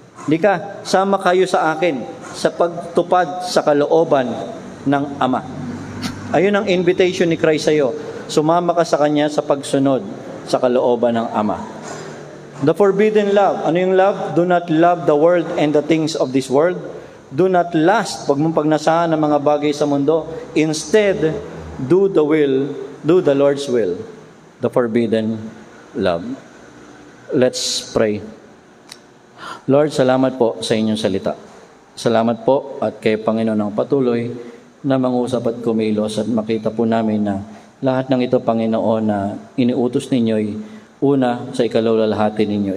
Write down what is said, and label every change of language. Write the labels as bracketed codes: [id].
[tl] Lika, sama kayo sa akin sa pagtupad sa kalooban ng Ama. Ayun ang invitation ni Christ sa iyo. Sumama ka sa Kanya sa pagsunod sa kalooban ng Ama. [en] The forbidden love. [tl] Ano yung love? [en] Do not love the world and the things of this world. Do not lust. [tl] Huwag mong pagnasahan ng mga bagay sa mundo. [en] Instead, do the Lord's will. The forbidden love. Let's pray. [tl] Lord, salamat po sa inyong salita. Salamat po at kay Panginoon ang patuloy na mangusap at kumilos at makita po namin na lahat ng ito, Panginoon, na iniutos ninyo'y una, sa ikalalahati ninyo.